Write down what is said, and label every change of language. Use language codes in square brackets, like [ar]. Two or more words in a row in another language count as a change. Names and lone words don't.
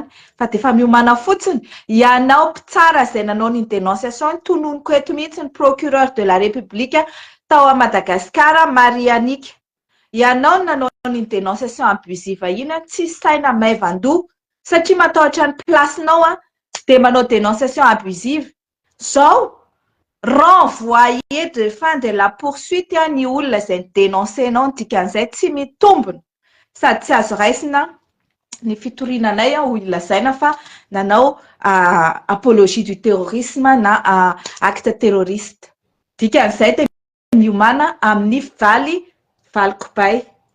[mg] Fa dia efa miomana fotsiny. Ianao mpitsara izay nanao ny dénonciation tononiko eto mihitsy ny [fr] procureur de la république [mg] tao a Madagasikara, Marianika. Ianao nanao ny [fr] dénonciation abusive [mg] iny tsy saina maivan-doha satria matahotra ny placenao dia manao dénonciation abusive. Zao [fr] renvoyer de fin de la poursuite [mg] ny olona izay dénoncenao dikan'izay tsy mitombona. Sady tsy azo raisina ny fitorinanay ho ilazaina fa nanao [fr] apologie du terrorisme [mg] na [fr] acte terroriste. [mg] Dikan'izay dia miomana amin'ny valikobay.